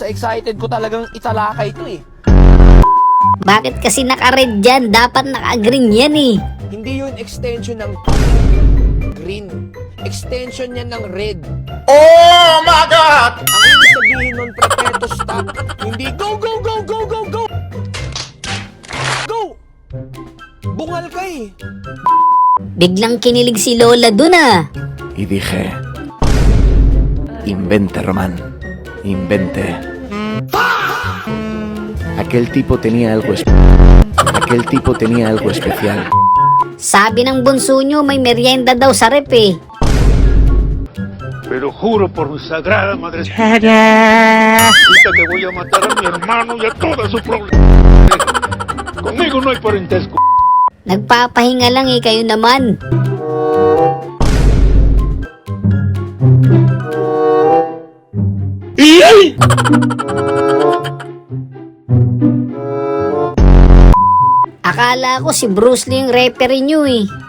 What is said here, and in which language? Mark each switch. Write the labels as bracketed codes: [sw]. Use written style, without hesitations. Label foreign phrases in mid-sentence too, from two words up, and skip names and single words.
[tl] Excited ko talagang italakay ito eh. Bakit kasi naka-red dyan? Dapat naka-green yan eh. Hindi yun extension ng green. Extension yan ng red. [en] Oh my God! [tl] Ang ibig sabihin nun, [en] prepare to stop. Hindi go, go, go, go, go, go! Go! [tl] Bungal ka eh. Biglang kinilig si Lola dun ah. [es] Y dije, invente, Román, invente. Aquel tipo tenía algo especial. [tl] Sabi ng bunso nyo, may merienda daw sa rep eh. [es] Pero juro por mi sagrada madrecita que voy a matar a mi hermano y a toda su problemas. Conmigo no hay parentesco. [tl] Nagpapahinga lang eh, kayo naman. Akala ko si Bruce Lee yung referee nyo eh.